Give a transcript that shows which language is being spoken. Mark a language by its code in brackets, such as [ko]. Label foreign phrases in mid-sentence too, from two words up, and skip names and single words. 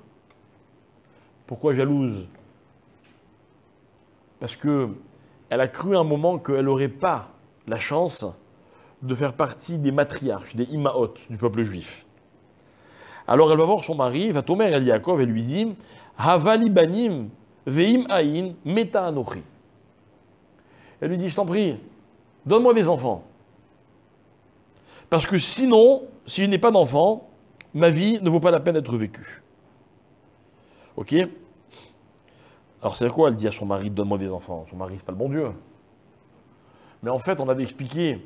[fr] Pourquoi jalouse? Parce qu'elle a cru un moment qu'elle n'aurait pas la chance de faire partie des matriarches, des imaot du peuple juif. Alors elle va voir son mari, va tomber à Yaakov et lui dit [he] הבה לי בנים ואם אין מתה אנכי. [fr] Elle lui dit, je t'en prie, donne-moi des enfants. Parce que sinon, si je n'ai pas d'enfants, ma vie ne vaut pas la peine d'être vécue. Ok? Alors c'est quoi? Elle dit à son mari, donne-moi des enfants. Son mari, c'est pas le bon Dieu. Mais en fait, on avait expliqué...